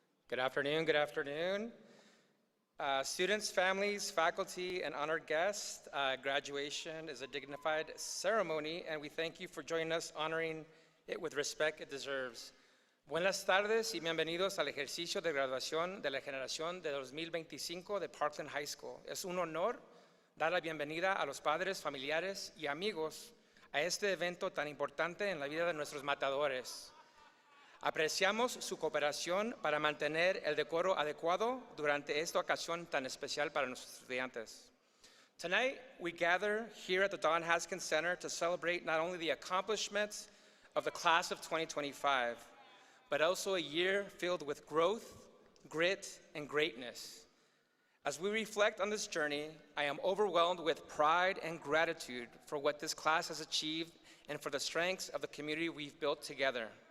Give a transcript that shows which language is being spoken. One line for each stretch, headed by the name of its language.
English: Good afternoon, good afternoon. Students, families, faculty, and honored guests, graduation is a dignified ceremony, and we thank you for joining us, honoring it with respect it deserves.
Spanish: Buenas tardes y bienvenidos al ejercicio de graduación de la generación de 2025 de Parkland High School. Es un honor dar la bienvenida a los padres, familiares y amigos a este evento tan importante en la vida de nuestros matadores. Apreciamos su cooperación para mantener el decoro adecuado durante esta ocasión tan especial para nuestros estudiantes.
English: Tonight, we gather here at the Don Haskins Center to celebrate not only the accomplishments of the class of 2025, but also a year filled with growth, grit, and greatness. As we reflect on this journey, I am overwhelmed with pride and gratitude for what this class has achieved and for the strengths of the community we've built together.